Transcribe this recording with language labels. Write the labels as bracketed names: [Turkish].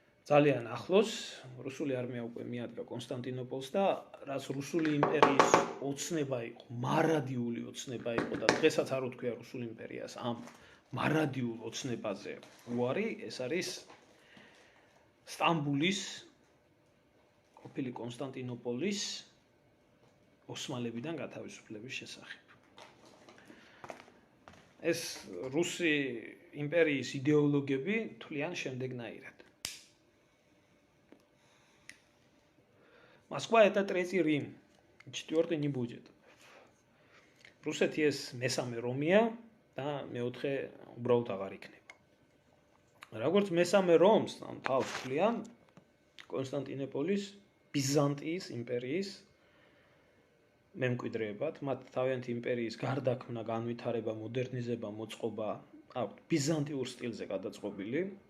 [Georgian] ძალიან ახლოს რუსული არმია უკვე მიადგა კონსტანტინოპოლს და რაც რუსული იმპერიის ოცნება იყო, მარადიული ოცნება იყო და დღესაც არ უთქვია რუსულ იმპერიას ამ მარადიულ ოცნებაზე უარი, ეს არის სტამბულის ყოფილი კონსტანტინოპოლის ოსმალებიდან გათავისუფლების შესახებ. ეს რუსი იმპერიის იდეოლოგები თვლიან შემდეგნაირად. [Russian] Москва это третий Рим, четвертый не будет. [Georgian] Русეთი ეს მესამე რომია და მეოთხე უბრალოდ აღარ იქნება. როგორც მესამე რომს ამ თავს თვლიან კონსტანტინოპოლის ბიზანტიის იმპერიის მემკვიდრეებად, მათ თავიანთი იმპერიის გარდაქმნა, განვითარება, მოდერნიზება, მოწყობა აქვთ ბიზანტიურ სტილზე გადაწყობილი,